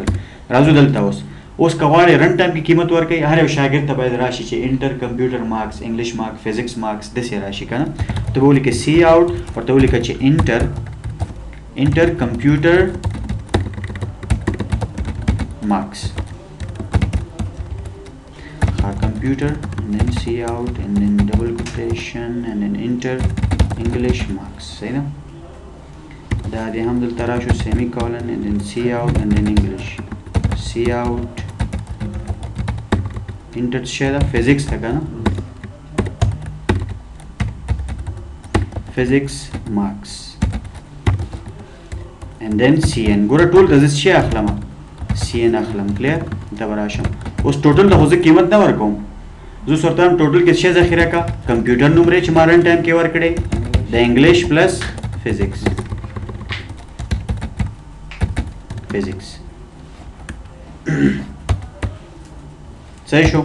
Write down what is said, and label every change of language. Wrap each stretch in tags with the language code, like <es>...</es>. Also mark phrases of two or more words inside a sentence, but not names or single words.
<ps>راځو دلته اوس که غواړې</ps> <en>run time</en> <ps>کې قیمت ورکوي هر یو شاګرد ته باید راشي چې</ps> <en>enter computer marks English marks physics marks</en> <ps>داسې راشي که نه. ته به ولیکې</ps> <en>C out</en> <ps>ورته ولیکه چې</ps> <en>enter computer marks computer and then C out and then double quotation and then enter English marks.</en> <ps>صحیح ده؟ دا دې هم دلته راشو</ps> <en>semi colon and then C out and then English C out enter</en> <ps>څه ده؟</ps> <en>physics</en> <ps>ده که نه؟</ps> <en>physics marks and then CN.</en> <ps>ګوره ټول ته زه څه اخلم؟ CN اخلم. کلیر؟ ته به راشم اوس ټوټل ته خو زه قیمت نه ورکوم، زه ورته وایم ټوټل کې څه ذخیره کا؟ کمپیوټر نمرې چې ما</ps> <en>run time</en> <ps>کې ورکړې د</ps> <en>English plus physics</en> <ps>صحیح شو؟</ps>